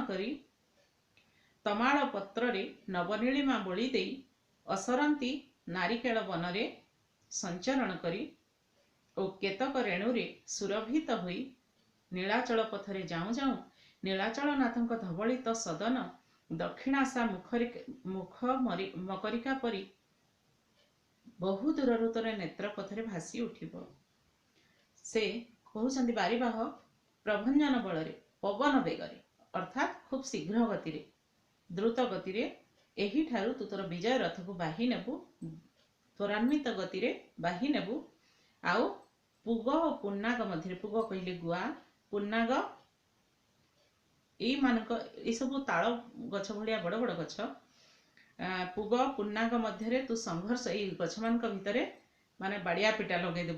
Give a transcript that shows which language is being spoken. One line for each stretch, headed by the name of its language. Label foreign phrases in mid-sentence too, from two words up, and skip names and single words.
Odia: କରି ତମାଳ ପତ୍ର ରେ ନବନୀଳିମା ବୋଲି ଦେଇ ଅସରନ୍ତି ନାରିକେଳ ବନରେ ସଞ୍ଚରଣ କରି ଔର କେତକ ରେଣୁରେ ସୁରଭିତ ହୋଇ ନୀଳାଚଳ ପଥରେ ଯାଉଁ ଯାଉଁ ନୀଳାଚଳ ନାଥଙ୍କ ଧବଳିତ ସଦନ ଦକ୍ଷିଣାଶା ମୁଖ ମକରିକା ପରି ବହୁ ଦୂର ତୋର ନେତ୍ର ପଥରେ ଭାସି ଉଠିବ। ସେ କହଉଛନ୍ତି ବାରିବାହ ପ୍ରଭଞ୍ଜନ ବଳରେ ପବନ ବେଗରେ ଅର୍ଥାତ ଖୁବ ଶୀଘ୍ର ଗତି ରେ ଦ୍ରୁତ ଗତି ରେ ଏହି ଠାରୁ ତୁ ତୋର ବିଜୟ ରଥ କୋ ବାହି ନେବୁ, ତ୍ୱରାନ୍ୱିତ ଗତି ରେ ବାହି ନେବୁ, त्वरान्वित गति रे बाही नेबु। ଆଉ ପୁଗ ଔର ପୁନ୍ନାଗ ମଧ୍ୟ ପୁଗ କହଲେ ଗୁଆ, ପୁନ୍ନାଗ ଏ ସବ ତାଳ ଗଛ ଭଳିଆ ବଡ଼ ବଡ଼ ଗଛ ପୁଗ ପୁନ୍ନାଗ ମଧ୍ୟ ତୁ ସଂଘର୍ଷ ଏ ଗଛ ମାନ ଭିତର ମାନେ ବାଡ଼ିଆ ପିଟା ଲଗେ ଦେବୁ।